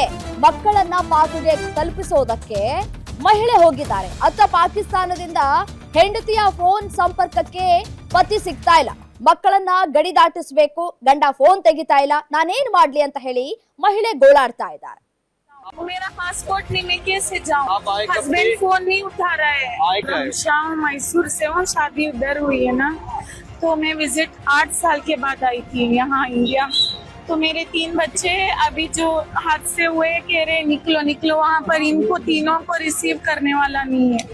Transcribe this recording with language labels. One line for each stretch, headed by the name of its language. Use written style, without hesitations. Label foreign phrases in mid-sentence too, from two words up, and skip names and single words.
Kannada: ಮಕ್ಕಳನ್ನ ಪಾಕ್ಗೆ ತಲುಪಿಸೋದಕ್ಕೆ ಮಹಿಳೆ ಹೋಗಿದ್ದಾರೆ. ಅತ್ತ ಪಾಕಿಸ್ತಾನದಿಂದ ಹೆಂಡತಿಯ ಫೋನ್ ಸಂಪರ್ಕಕ್ಕೆ ಪತಿ ಸಿಗ್ತಾ ಇಲ್ಲ. ಮಕ್ಕಳನ್ನ ಗಡಿ ದಾಟಿಸಬೇಕು, ಗಂಡ ಫೋನ್ ತೆಗಿತಾ ಇಲ್ಲ, ನಾನೇನ್ ಮಾಡ್ಲಿ ಅಂತ ಹೇಳಿ ಮಹಿಳೆ ಗೋಳಾಡ್ತಾ ಇದ್ದಾರೆ.
Hindi: मेरा पासपोर्ट नहीं, मैं कैसे जाऊँ?
English: husband phone
Hindi: नहीं उठा रहा है। शाम मैसूर से हूँ, शादी उधर हुई है ना, तो मैं विजिट 8 साल के बाद आई थी यहाँ इंडिया। तो मेरे 3 बच्चे अभी जो हादसे हुए कह रहे निकलो निकलो, वहाँ पर इनको तीनों को रिसीव करने वाला नहीं है।